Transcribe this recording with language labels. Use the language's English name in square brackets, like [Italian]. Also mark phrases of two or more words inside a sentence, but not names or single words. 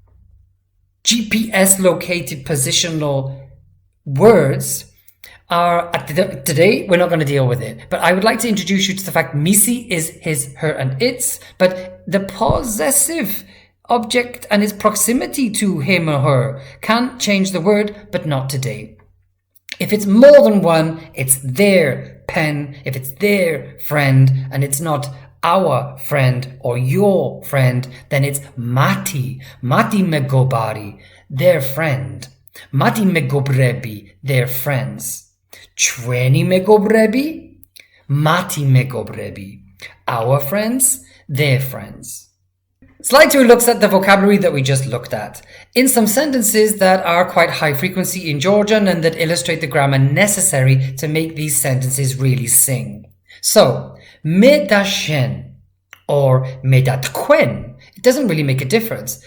[English] GPS located positional words are, today we're not going to deal with it, but I would like to introduce you to the fact misi is his, her, and its, but the possessive object and its proximity to him or her can change the word, but not today. If it's more than one, it's their pen. If it's their friend and it's not our friend or your friend, then it's mati. [Georgian] მათი მეგობარი, [English] their friend. [Georgian] მათი მეგობრები, [English] their friends. [Georgian] ჩვენი მეგობრები, მათი მეგობრები, [English] our friends, their friends. Slide 2 looks at the vocabulary that we just looked at. In some sentences that are quite high frequency in Georgian and that illustrate the grammar necessary to make these sentences really sing. So, medashen or medatkwen, it doesn't really make a difference.